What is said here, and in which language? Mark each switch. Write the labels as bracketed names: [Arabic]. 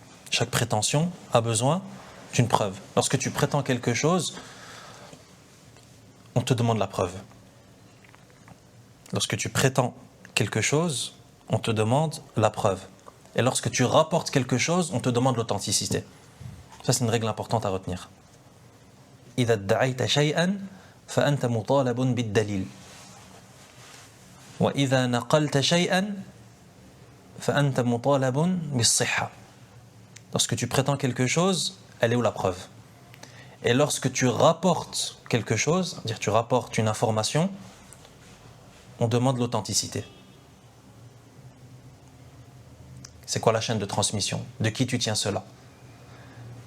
[French] Chaque prétention a besoin d'une preuve. Lorsque tu prétends quelque chose, on te demande la preuve. Lorsque tu prétends quelque chose, on te demande la preuve. Et lorsque tu rapportes quelque chose, on te demande l'authenticité. Ça, c'est une règle importante à retenir. [Arabic] إذا ادعيت شيئا فأنت مطالب بالدليل. وإذا نقلت شيئا فأنت مطالب بالصحة. [French] Lorsque tu prétends quelque chose, elle est où la preuve ? Et lorsque tu rapportes quelque chose, c'est-à-dire tu rapportes une information, on demande l'authenticité. C'est quoi la chaîne de transmission ? De qui tu tiens cela ?